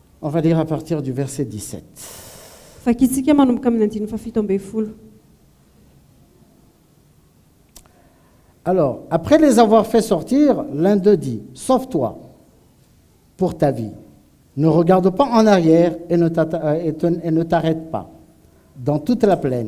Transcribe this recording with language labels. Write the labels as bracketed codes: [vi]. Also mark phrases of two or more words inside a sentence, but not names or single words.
[fr] va lire à partir du verset 17. [mg] Vakitsika manomboka amin'ny 17. [fr] Alors, après les avoir fait sortir, l'un d'eux dit, « Sauve-toi pour ta vie. Ne regarde pas en arrière et ne t'arrête pas dans toute la plaine.